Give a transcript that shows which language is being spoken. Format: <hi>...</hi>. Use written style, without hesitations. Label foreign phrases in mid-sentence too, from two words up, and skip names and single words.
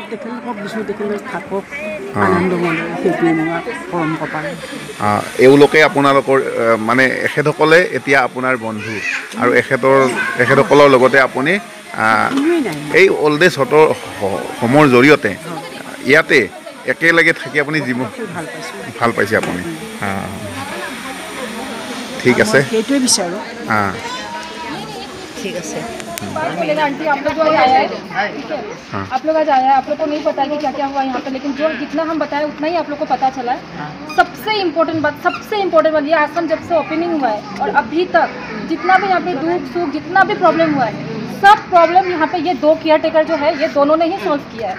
<as>এওঁলোকে আপোনালোকৰ মানে এখেতসকলে এতিয়া আপোনাৰ বন্ধু, আৰু এখেতসকলৰ লগতে আপুনি এই</as> <en>old age homeৰ</en> <as>জৰিয়তে ইয়াতে একেলগে থাকি আপুনি জীৱন ভাল পাইছে আপুনি? ঠিক আছে, সেইটোৱে বিচাৰোঁ। ঠিক আছে।</as> <hi>आंटी आप लोग जो आया है, ठीक है, आप लोग आज आया है, आप लोग को नहीं पता है कि क्या क्या हुआ यहाँ पे, लेकिन जो जितना हम बताए उतना ही आप लोग को पता चला है। सबसे इम्पोर्टेंट बात ये आश्रम जब से ओपनिंग हुआ है और अभी तक जितना भी यहाँ पे दुख सुख जितना भी प्रॉब्लम हुआ है, सब प्रॉब्लम यहाँ पे ये 2 केयर टेकर जो है ये दोनों ने ही सॉल्व किया है।</hi>